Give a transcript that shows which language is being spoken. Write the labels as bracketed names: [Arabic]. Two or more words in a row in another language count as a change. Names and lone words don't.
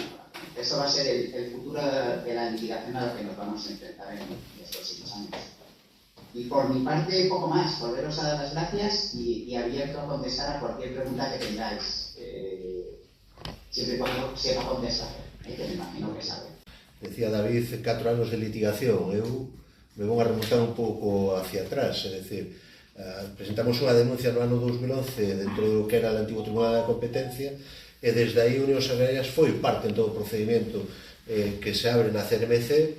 [Spanish] Eso va a ser el futuro de la litigación a la que nos vamos a enfrentar en los próximos años. Y por mi parte, poco más. Volveros a dar las gracias y abierto a contestar a cualquier pregunta que tengáis. Siempre y cuando sepa contestar, que me imagino que sabe. Decía David, 4 anos de litigación. [Galician] Eu me vou a remontar un pouco [Spanish] hacia atrás, [Galician] é dicir, presentamos unha denuncia no ano 2011 dentro do que era o antigo Tribunal da Competencia e desde aí Unións Agrarias foi parte en todo o procedimento que se abre na CNMC.